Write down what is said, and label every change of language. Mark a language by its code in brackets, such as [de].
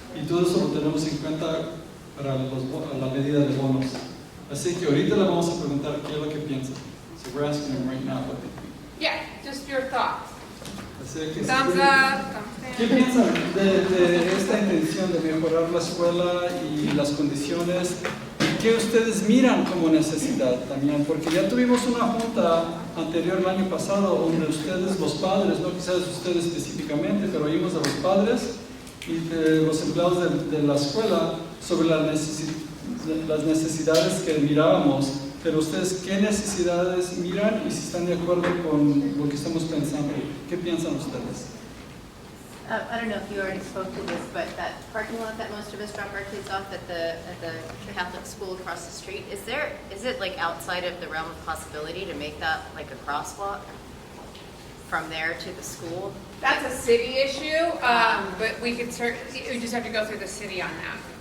[es] Y todo eso lo tenemos en cuenta para la medida de bonos. Así que ahorita le vamos a preguntar qué es lo que piensa. [en] So we're asking him right now what they think. Yeah, just your thoughts. Thumbs up, thumbs down. [es] ¿Qué piensan de esta intención de mejorar la escuela y las condiciones? ¿Y qué ustedes miran como necesidad también? Porque ya tuvimos una junta anterior el año pasado donde ustedes, los padres, no quizás ustedes específicamente, pero oímos a los padres y de los empleados de la escuela sobre las necesidades que mirábamos. Pero ustedes, ¿qué necesidades miran y si están de acuerdo con lo que estamos pensando? ¿Qué piensan ustedes? [en] I don't know if you already spoke to this, but that parking lot that most of us drop our kids off at the Catholic school across the street, is it like outside of the realm of possibility to make that like a crosswalk from there to the school? That's a city issue, but we just have to go through the city on that.